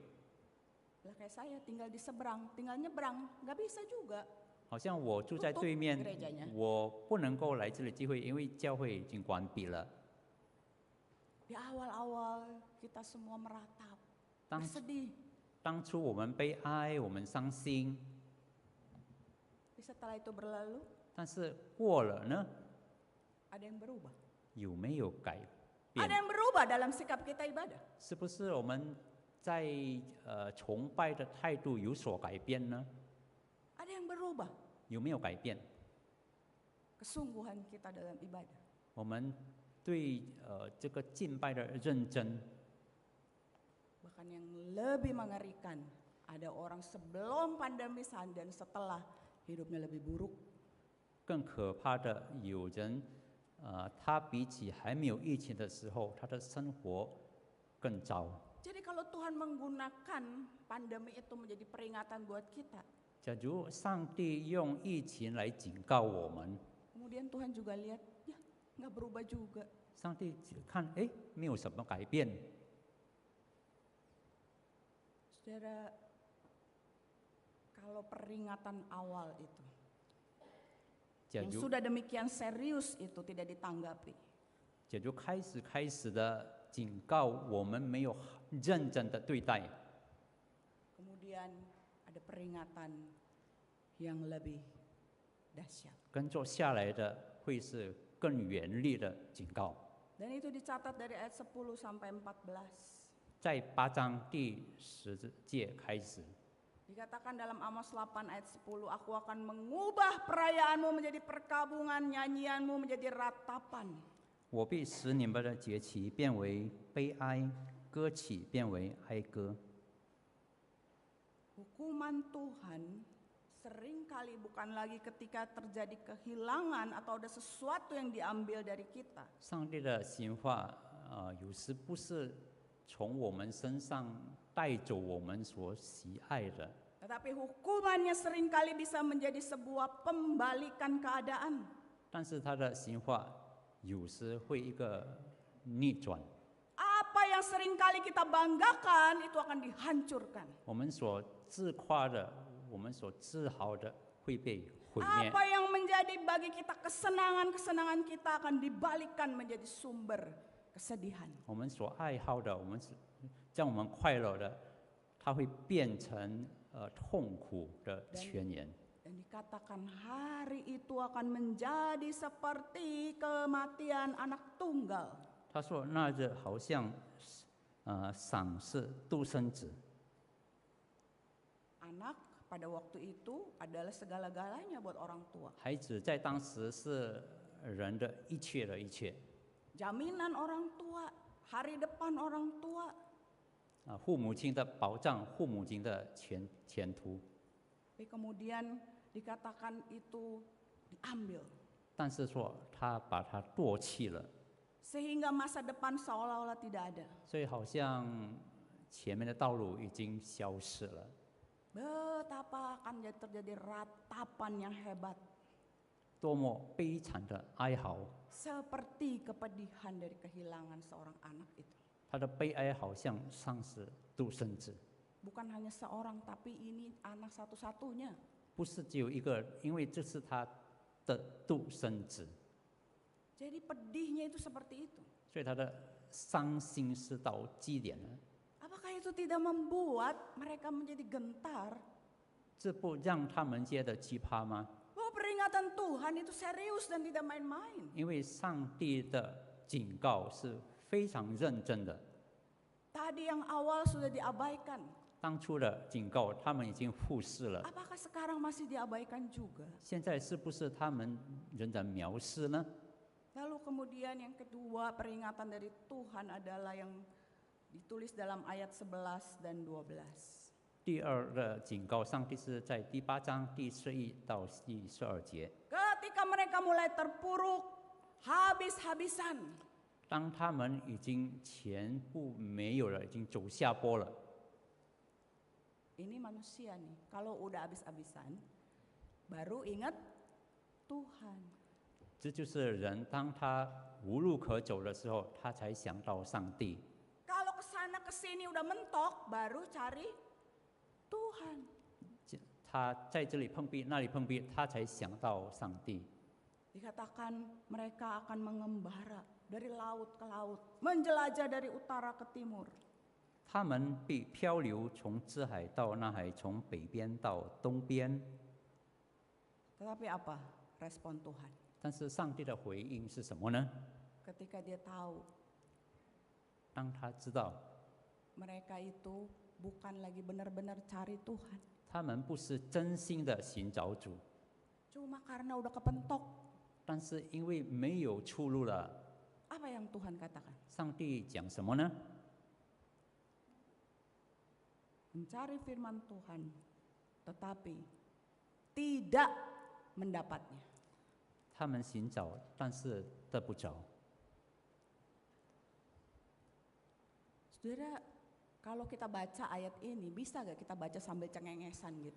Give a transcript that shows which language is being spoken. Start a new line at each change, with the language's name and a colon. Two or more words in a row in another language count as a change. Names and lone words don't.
Indonesian: Lah kayak saya tinggal di seberang, tinggal nyebrang, nggak bisa juga.
Chinese: 好像我住在对面
Indonesian: gerejanya，
Chinese: 我不能够来这里聚会，因为教会已经关闭了。
Indonesian: Di awal-awal kita semua meratap,
Chinese: 当
Indonesian: bersedih.
Chinese: 当初我们悲哀，我们伤心，
Indonesian: Tapi setelah itu berlalu,
Chinese: 但是过了呢，
Indonesian: ada yang berubah.
Chinese: 有没有改变
Indonesian: Ada？yang berubah dalam sikap kita ibadah.
Chinese: 是不是我们在崇拜的态度有所改变呢？
Indonesian: Ada yang berubah
Chinese: 有没有改变？
Indonesian: kesungguhan kita dalam ibadah.
Chinese: 我们对这个敬拜的认真，
Indonesian: Bahkan yang lebih mengerikan, ada orang sebelum pandemi dan setelah hidupnya lebih buruk.
Chinese: 更可怕的有人，他比起还没有疫情的时候，他的生活更糟。
Indonesian: Jadi kalau Tuhan menggunakan pandemi itu menjadi peringatan buat kita,
Chinese: 假如上帝用疫情来警告我们，
Indonesian: kemudian Tuhan juga lihat, ya nggak berubah juga.
Chinese: 上帝看，哎，没有什么改变。
Indonesian: Saudara, kalau peringatan awal itu,
Chinese: 假
Indonesian: yang
Chinese: 如
Indonesian: sudah demikian serius itu tidak ditanggapi,
Chinese: 假如开始的警告我们没有认真的对待，
Indonesian: kemudian ada peringatan yang lebih dahsyat.
Chinese: 跟着下来的会是更严厉的警告。
Indonesian: Dan itu dicatat dari ayat 10 sampai 14.
Chinese: 在8章第10节开始，
Indonesian: Dikatakan dalam Amos 8 ayat 10, aku akan mengubah perayaanmu menjadi perkabungan, nyanyianmu menjadi ratapan.
Chinese: 我必使你们的节期变为悲哀，歌曲变为哀歌。
Indonesian: Hukuman Tuhan seringkali bukan lagi ketika terjadi kehilangan atau ada sesuatu yang diambil dari kita.
Chinese: 上帝的刑罚，有时不是从我们身上带走我们所喜爱的，
Indonesian: Tetapi hukumannya seringkali bisa menjadi sebuah pembalikan keadaan.
Chinese: 但是他的刑罚有时会一个逆转，
Indonesian: Apa yang seringkali kita banggakan itu akan dihancurkan.
Chinese: 我们所自夸的，我们所自豪的会被毁灭。
Indonesian: Apa yang menjadi bagi kita kesenangan-kesenangan kita akan dibalikkan menjadi sumber kesedihan.
Chinese: 我们所爱好的，我们让我们快乐的，它会变成痛苦的泉源。
Indonesian: Dan dikatakan hari itu akan menjadi seperti kematian anak tunggal.
Chinese: 他说，那日好像赏赐独生子。
Indonesian: Anak pada waktu itu adalah segala-galanya buat orang tua.
Chinese: 孩子在当时是人的一切的一切，
Indonesian: Jaminan orang tua, hari depan orang tua.
Chinese: 父母亲的保障，父母亲的前途。
Indonesian: Tapi kemudian dikatakan itu diambil.
Chinese: 但是说他把它唾弃了，
Indonesian: Sehingga masa depan seolah-olah tidak ada.
Chinese: 所以好像前面的道路已经消失了。
Indonesian: Betapa akan terjadi ratapan yang hebat.
Chinese: 多么悲惨的哀嚎，
Indonesian: Seperti kepedihan dari kehilangan seorang anak itu.
Chinese: 他的悲哀好像丧失独生子，
Indonesian: Bukan hanya seorang, tapi ini anak satu-satunya.
Chinese: 不是只有一个，因为这是他的独生子，
Indonesian: Jadi pedihnya itu seperti itu.
Chinese: 所以他的伤心是到极点了。
Indonesian: Apakah itu tidak membuat mereka menjadi gentar?
Chinese: 这不让他们觉得奇葩吗？
Indonesian: Bahwa peringatan Tuhan itu serius dan tidak main-main.
Chinese: 因为上帝的警告是非常认真的。
Indonesian: Tadi yang awal sudah diabaikan.
Chinese: 当初的警告他们已经忽视了，
Indonesian: Apakah sekarang masih diabaikan juga?
Chinese: 现在是不是他们仍然藐视呢？
Indonesian: Lalu kemudian yang kedua peringatan dari Tuhan adalah yang ditulis dalam ayat 11 dan 12.
Chinese: 第二的警告，上帝是在第8章第11到第12节。
Indonesian: Ketika mereka mulai terpuruk, habis-habisan.
Chinese: 当他们已经全部没有了，已经走下坡了。
Indonesian: Ini manusia nih, kalau udah habis-habisan, baru ingat Tuhan.
Chinese: 这就是人，当他无路可走的时候，他才想到上帝。
Indonesian: Kalau kesana kesini udah mentok, baru cari Tuhan.
Chinese: 他在这里碰壁，那里碰壁，他才想到上帝。
Indonesian: Dikatakan mereka akan mengembara dari laut ke laut, menjelajah dari utara ke timur.
Chinese: 他们被漂流，从支海到那海，从北边到东边。
Indonesian: Tetapi apa respon Tuhan?
Chinese: 但是上帝的回应是什么呢？
Indonesian: Ketika dia tahu
Chinese: 当他知道
Indonesian: mereka itu bukan lagi benar-benar cari Tuhan.
Chinese: 他们不是真心的寻找主，
Indonesian: Cuma karena udah kepentok.
Chinese: 但是因为没有出路了，
Indonesian: Apa yang Tuhan katakan?
Chinese: 上帝讲什么呢？
Indonesian: Mencari firman Tuhan, tetapi tidak mendapatnya.
Chinese: 他们寻找，但是得不着。
Indonesian: Saudara, kalau kita baca ayat ini, bisa gak kita baca sambil cengengesan gitu?